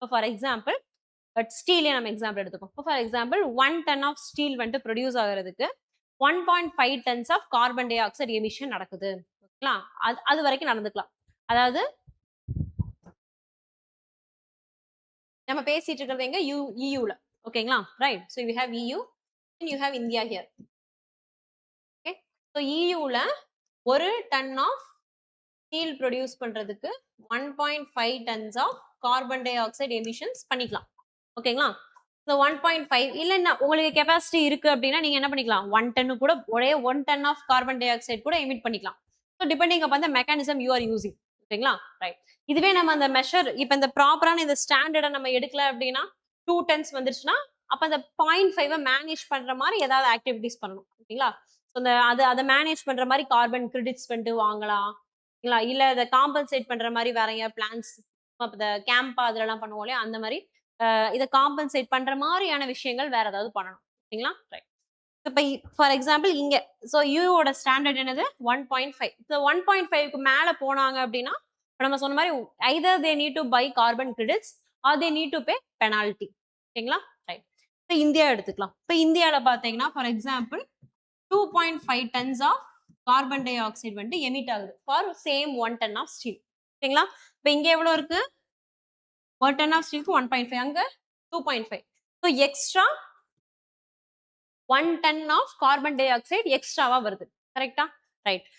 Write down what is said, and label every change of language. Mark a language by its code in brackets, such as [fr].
[ta] For example ஸ்டீலே நம்ம example எடுத்துக்கோம். For example 1 ton of steel வந்துட்டு produce ஆகிறதுக்கு 1.5 tons of carbon di oxide emission நடக்குது. ஓகேங்களா. அது வரைக்கும் நடந்துக்கலாம். அதாவது நம்ம பேசிட்டு இருக்கிறது எங்க, யூல. ஓகேங்களா. Right. [en] So you have EU and you have India here. Okay. [ta] So EUல 1 ton of steel produce பண்றதுக்கு 1.5 tons of carbon di oxide emissions பண்ணிக்கலாம். ஓகேங்களா. ஸோ 1.5 இல்லைன்னா உங்களுக்கு கெப்பாசிட்டி இருக்கு அப்படின்னா நீங்க என்ன பண்ணிக்கலாம், 1 டன்னு கூட, ஒரே 1 ton of carbon di oxide கூட எமிட் பண்ணிக்கலாம். [en] So depending upon the mechanism you are using. [ta] ஓகேங்களா. ரைட். இதுவே நம்ம அந்த மெஷர் இப்போ இந்த ப்ராப்பரான இந்த ஸ்டாண்டர்டை நம்ம எடுக்கல அப்படின்னா 2 டன்ஸ் வந்துருச்சுன்னா அப்போ அந்த 0.5 மேனேஜ் பண்ற மாதிரி ஏதாவது ஆக்டிவிட்டிஸ் பண்ணணும். ஓகேங்களா. ஸோ அந்த அதை மேனேஜ் பண்ற மாதிரி கார்பன் கிரெடிட்ஸ் வந்துட்டு வாங்கலாம். இல்ல இதை காம்பன்சேட் பண்ற மாதிரி வேற எங்கேயா பிளான்ஸ் கேம்பா அதெல்லாம் பண்ணுவோம் இல்லையா, அந்த மாதிரி இதை காம்பன்சேட் பண்ற மாதிரியான விஷயங்கள் வேற ஏதாவது பண்ணணும். ஓகேங்களா. ரைட். இப்போ ஃபார் எக்ஸாம்பிள் இங்க ஸோ யூவோட ஸ்டாண்டர்ட் என்னது 1.5. ஸோ 1.5க்கு மேல போனாங்க அப்படின்னா நம்ம சொன்ன மாதிரி [en] either they need to buy carbon credits or they need to pay penalty. [ta] ஓகேங்களா. ரைட். இப்போ இந்தியா எடுத்துக்கலாம். இப்போ இந்தியாவில் பார்த்தீங்கன்னா for example 2.5 tons of carbon di oxide வந்துட்டு எமிட் ஆகுது for same 1 ton of steel. ஓகேங்களா. இப்போ இங்க எவ்வளவு இருக்கு, 1 டன் ஆஃப் ஸ்டீலுக்கு 1.5, அங்க 2.5. So extra 1 ton of carbon di oxide எக்ஸ்ட்ராவா வருது. கரெக்டா. ரைட்.